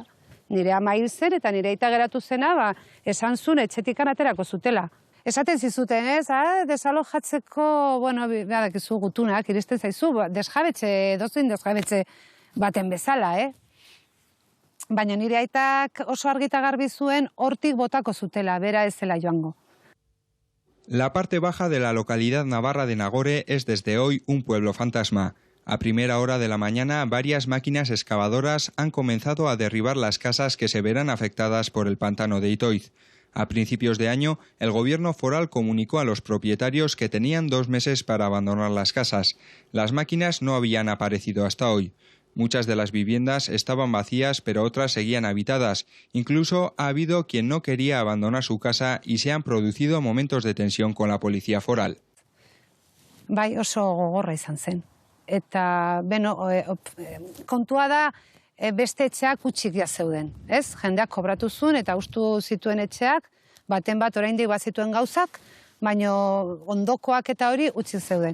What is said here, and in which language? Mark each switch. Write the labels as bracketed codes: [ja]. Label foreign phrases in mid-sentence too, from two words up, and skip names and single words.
[eu] Nire ama hil zen, eta nire aita geratu zena, esan zuen etxetikan aterako zutela. Esaten zizuten, ez, desalojatzeko, badakizu gutunak, iristen zaizu, dozein desjabetze baten bezala, Baina nire aitak oso argita garbi zuen hortik botako zutela, bera ez zela joango. [es] La parte baja de la localidad navarra de Nagore es desde hoy un pueblo fantasma. A primera hora de la mañana, varias máquinas excavadoras han comenzado a derribar las casas que se verán afectadas por el pantano de Itoiz. A principios de año, el gobierno foral comunicó a los propietarios que tenían 2 meses para abandonar las casas. Las máquinas no habían aparecido hasta hoy. Muchas de las viviendas estaban vacías, pero otras seguían habitadas. Incluso ha habido quien no quería abandonar su casa y se han producido momentos de tensión con la policía foral. [eu] Bai, oso gogorra izan zen. Eta, kontua da beste etxeak utxik zeuden, ez? Jendeak kobratu zuen eta ustu zituen etxeak, baten bat oraindik bazituen gauzak, baina ondokoak eta hori utxik zeuden.